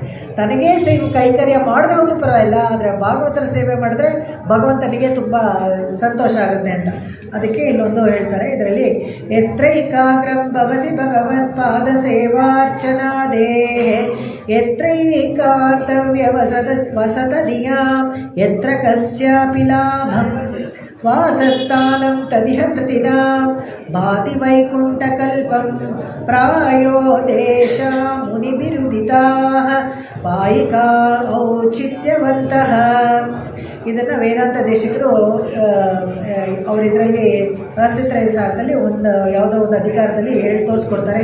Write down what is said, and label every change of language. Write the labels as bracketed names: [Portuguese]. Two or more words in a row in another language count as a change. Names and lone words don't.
[Kannada] ತನಗೇ ಕೈಂಕರ್ಯ ಮಾಡದೆ ಹೋದ್ರೂ ಪರವಾಗಿಲ್ಲ, ಆದರೆ ಭಾಗವತರ ಸೇವೆ ಮಾಡಿದ್ರೆ ಭಗವಂತನಿಗೆ ತುಂಬ ಸಂತೋಷ ಆಗುತ್ತೆ ಅಂತ. [Sanskrit] ಅದಕ್ಕೆ ಇಲ್ಲೊಂದು ಹೇಳ್ತಾರೆ ಇದರಲ್ಲಿ, ಯತ್ರೈಕಾಗ್ರಂ ಭವತಿ ಭಗವತ್ಪಾದ ಸೇವಾರ್ಚನಾ ದೇಹೆ ಯತ್ರೈಕಾಂತವ್ಯ ವಸತ ದಿಯಾಂ ಯತ್ರ ಕಸ್ಯಾಪಿ ಲಾಭಂ ವಾಸಸ್ಥಾನಂ ತದಿಹ ಕೃತಿನಾಂ ಭಾತಿ ವೈಕುಂಠಕಲ್ಪಂ ಪ್ರಾಯೋ ದೇಶ ಮುನಿಭಿರುದಿತಾಃ ಪಾಯಿಕಾ ಔಚಿತ್ಯವಂತಃ. [Kannada] ಇದನ್ನು ವೇದಾಂತ ದೇಶಿಕರು ಅವರು ಇದರಲ್ಲಿ ರಹಸ್ಯತ್ರಯಸಾರದಲ್ಲಿ ಯಾವುದೋ ಒಂದು ಅಧಿಕಾರದಲ್ಲಿ ಹೇಳಿ ತೋರಿಸ್ಕೊಡ್ತಾರೆ.